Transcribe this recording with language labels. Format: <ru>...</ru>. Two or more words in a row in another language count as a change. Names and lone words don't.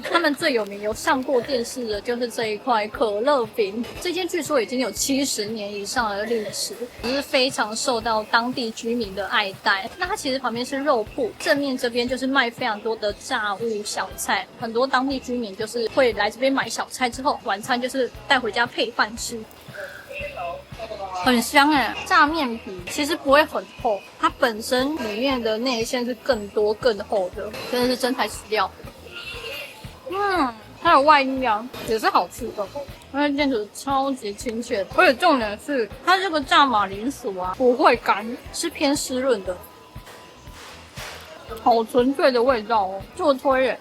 <zh>他們最有名、有上過電視的就是這一塊可樂餅，這間據說已經有70年以上的歷史，也是非常受到當地居民的愛戴。那它其實旁邊是肉鋪，正面這邊就是賣非常多的炸物小菜，很多當地居民就是會來這邊買小菜之後，晚餐就是帶回家配飯吃，很香耶。炸麵皮其實不會很厚，它本身裡面的內餡是更多更厚的，真的是真材實料。它的外衣啊也是好吃的，因為店主超級親切的，而且重點是它這個炸馬鈴薯啊不會乾，是偏濕潤的，好純粹的味道哦，做推耶。</zh>